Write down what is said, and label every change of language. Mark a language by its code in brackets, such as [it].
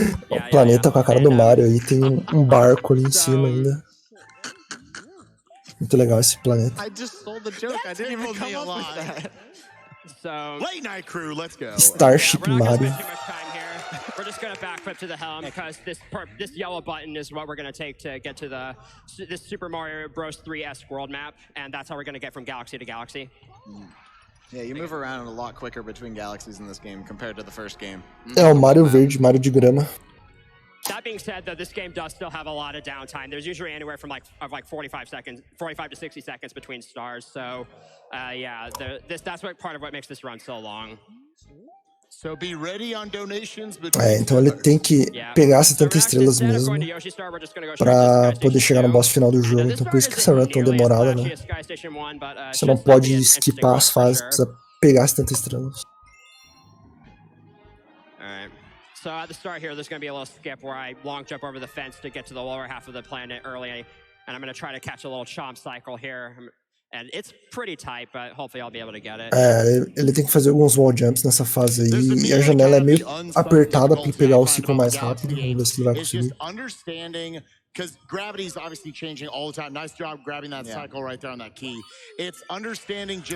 [pt] O planeta com a cara do Mario aí, tem um barco ali em cima ainda. Muito legal esse planeta. [en] I just stole the joke. I didn't even come up with that. So, Late night crew, let's go. Starship Mario. We're just gonna backflip to the helm because this yellow button is what we're gonna take to get to this Super Mario Bros. 3-esque world map, and that's how we're gonna get from galaxy to galaxy. Yeah, you move around a lot quicker between galaxies in this game compared to the first game. [pt] É o Mario verde, Mario de grama. [en] That being said, though, this game does still have a lot of downtime. There's usually anywhere from like 45 to 60 seconds between stars. So, yeah, that's what part of what makes this run so long. So be ready on donations. [pt] Então ele tem que pegar 70 estrelas mesmo pra poder chegar no boss final do jogo. Então por isso que essa run é tão demorada, né? Você não pode skipar as fases, precisa pegar 70 estrelas. [en] So at the start here, there's going to be a little skip where I long jump over the fence to get to the lower half of the planet early, and I'm going to try to catch a little chomp cycle here. And it's pretty tight, but hopefully I'll be able to get it. [pt] Ele tem que fazer alguns wall jumps nessa fase aí, e a janela é meio apertada pra ele pegar o ciclo mais rápido. Vamos ver se ele vai conseguir. [en] Because gravity's obviously changing all the time. Nice job grabbing that cycle right there on that key. It's understanding just